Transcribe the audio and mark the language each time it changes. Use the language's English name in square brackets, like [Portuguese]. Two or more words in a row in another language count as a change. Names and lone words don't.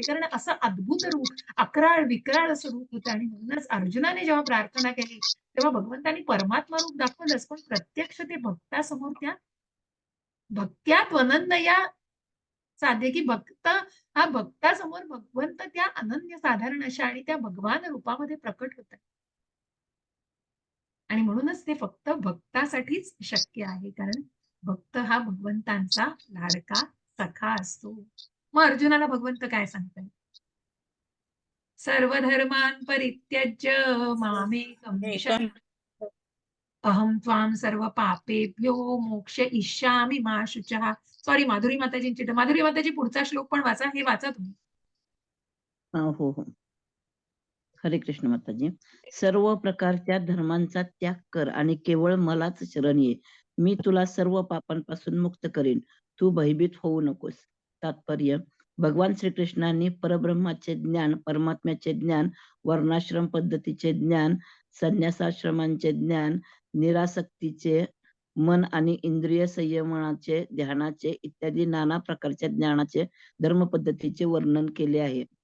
[Marathi] कारण असं अद्भुत रूप, अक्राळ विक्राळ असं रूप होतं आणि म्हणूनच अर्जुनाने जेव्हा प्रार्थना केली, तेव्हा भगवंतांनी परमात्मा रूप दाखवलंच, पण प्रत्यक्ष ते भक्तासमोर त्या भक्त्यात अनन्या साधे, की हा भक्तासमोर भगवंत त्या अनन्यसाधारण अशा आणि त्या भगवान रूपामध्ये प्रकट होतात. आणि म्हणूनच ते फक्त भक्तासाठीच शक्य आहे. कारण भक्त हा भगवंतांचा लाडका सखा असतो. मग अर्जुनाला भगवंत काय सांगताय? [Sanskrit] सर्वधर्मान् परित्यज्य मामेकं एकं शरणं अहं त्वां सर्व पापेभ्यो मोक्षयिष्यामि मा शुचः. [Marathi] सॉरी, माधुरी माताजींची. तर माधुरी माताजी पुढचा श्लोक पण वाचा. हे वाचा तुम्ही. हो हो. हरे कृष्ण माताजी. सर्व प्रकारच्या धर्मांचा त्याग कर आणि केवळ मलाच शरण ये. मी तुला सर्व पापांपासून मुक्त करेन. तू भयभीत होऊ नकोस. तात्पर्य: भगवान श्रीकृष्णांनी परब्रह्माचे ज्ञान, परमात्म्याचे ज्ञान, वर्णाश्रम पद्धतीचे ज्ञान, संन्यासाश्रमांचे ज्ञान, निरासक्तीचे मन आणि इंद्रिय संयमनाचे, ध्यानाचे इत्यादी नाना प्रकारच्या ज्ञानाचे, धर्म पद्धतीचे वर्णन केले आहे.